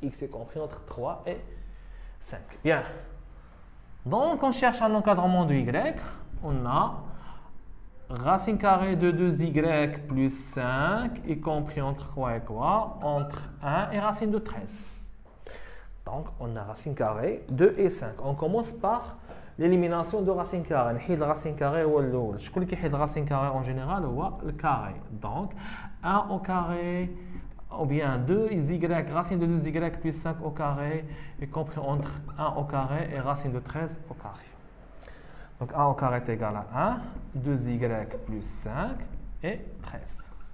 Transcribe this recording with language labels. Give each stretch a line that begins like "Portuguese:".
French: X est compris entre 3 et 5. Bien. Donc, on cherche un encadrement de y. On a racine carrée de 2y plus 5 est compris entre quoi et quoi? Entre 1 et racine de 13. Donc, on a racine carrée 2 et 5. On commence par l'élimination de racine carrée.
Arabic: نحيد racine carrée هو الأول. شكون اللي كيحيد racine carrée en général هو الكاري.
French: Donc 1 au carré ou bien 2y, racine de 2y plus 5 au carré, est compris entre 1 au carré et racine de 13 au carré. Donc 1 au carré est égal à 1, 2y plus 5 et 13.